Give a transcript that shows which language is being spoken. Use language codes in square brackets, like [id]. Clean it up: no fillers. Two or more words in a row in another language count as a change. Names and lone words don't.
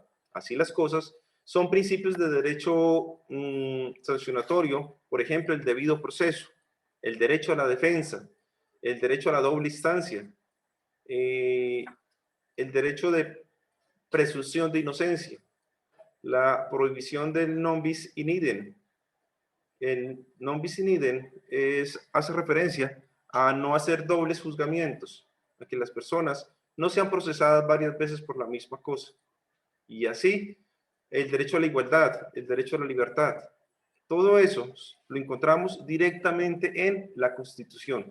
[es] Así las cosas, son principios de derecho sancionatorio, por ejemplo, el debido proceso, el derecho a la defensa, el derecho a la doble instancia, el derecho de presunción de inocencia, la prohibición del [la] non bis in idem. [es] El [la] non bis in idem [es] hace referencia a no hacer dobles juzgamientos, a que las personas no sean procesadas varias veces por la misma cosa. Y así el derecho a la igualdad, el derecho a la libertad. Todo eso lo encontramos directamente en la Constitución.